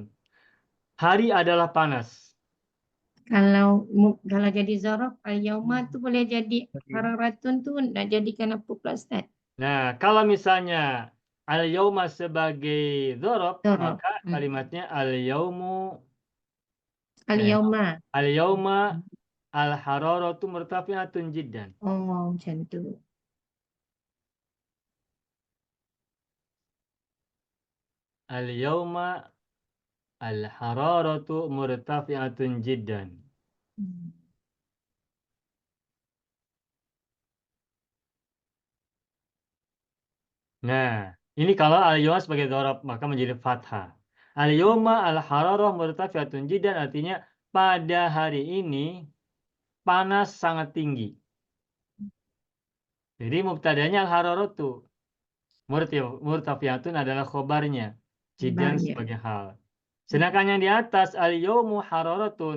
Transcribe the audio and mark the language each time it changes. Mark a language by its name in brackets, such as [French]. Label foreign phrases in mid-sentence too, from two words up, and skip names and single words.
[Indonesian] Hari adalah panas. [Malay] Kalau jadi zorof al-yauma tu boleh jadi hararatun tu nak jadikan apa pula Ustaz? [Indonesian] Nah, kalau misalnya al-yawma sebagai dzaraf, Dzaraf. maka kalimatnya al-yawmu Al-yauma. [Arabic] اليوم الحرارة مرتفعة جدا. [Malay] Oh, macam tu. [Arabic] اليوم الحرارة مرتفعة جدا. [Indonesian] Nah, ini kalau al-yawma sebagai dzaraf maka menjadi fathah. [Arabic] اليوم الحرارة مرتفعة جدا [Indonesian] artinya pada hari ini panas sangat tinggi. Jadi mubtadanya al-hararatu. Murtafi'atun adalah khobarnya. Jiddan Khobarnya. sebagai hal. Sedangkan yang di atas [Arabic] اليوم حرارة.